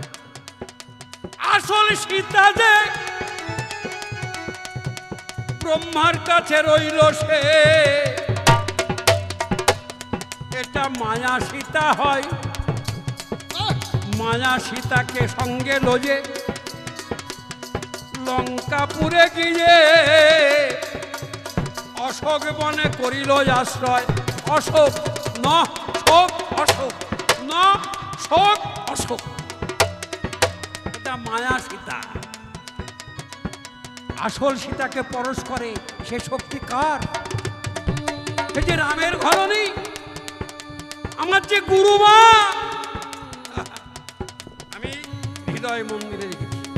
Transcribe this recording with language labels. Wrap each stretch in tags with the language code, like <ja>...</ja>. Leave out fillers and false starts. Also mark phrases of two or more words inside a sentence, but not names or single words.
<bn>আসল সীতা যে ব্রহ্মার কাছে রইল, সে এটা মায়া সীতা হয়। মায়া সীতাকে সঙ্গে লয়ে লঙ্কাপুরে গিয়ে অশোক বনে করিল আশ্রয়। অশোক ন শোক, অশোক ন শোক, অশোক, এটা মায়া সীতা। আসল সীতাকে পরশ করে সে শক্তি কার? এই যে রামের ঘরণী, আমার যে গুরুমা, আমি হৃদয় মন্দিরে রেখেছি।</bn>